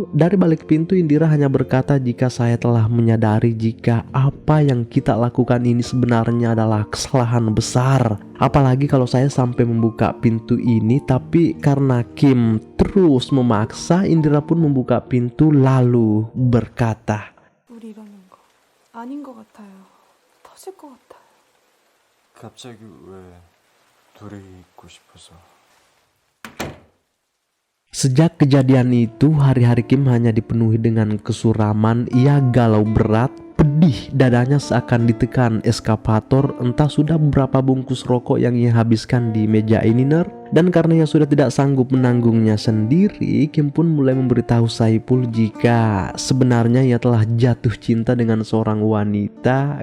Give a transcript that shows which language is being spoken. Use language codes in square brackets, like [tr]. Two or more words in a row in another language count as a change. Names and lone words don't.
[id] Dari balik pintu Indira hanya berkata, "Jika saya telah menyadari jika apa yang kita lakukan ini sebenarnya adalah kesalahan besar. Apalagi kalau saya sampai membuka pintu ini." Tapi karena Kim terus memaksa, Indira pun membuka pintu lalu berkata, [ko] 우리 이러는 거 아닌 것 같아요. 터질 것 같아요. 갑자기 왜 둘이 있고 싶어서? [id] Sejak kejadian itu, hari-hari Kim hanya dipenuhi dengan kesuraman. Ia galau berat, pedih, dadanya seakan ditekan eskapator. Entah sudah beberapa bungkus rokok yang ia habiskan di meja ini. Dan karena ia sudah tidak sanggup menanggungnya sendiri, Kim pun mulai memberitahu Saipul jika sebenarnya ia telah jatuh cinta dengan seorang wanita.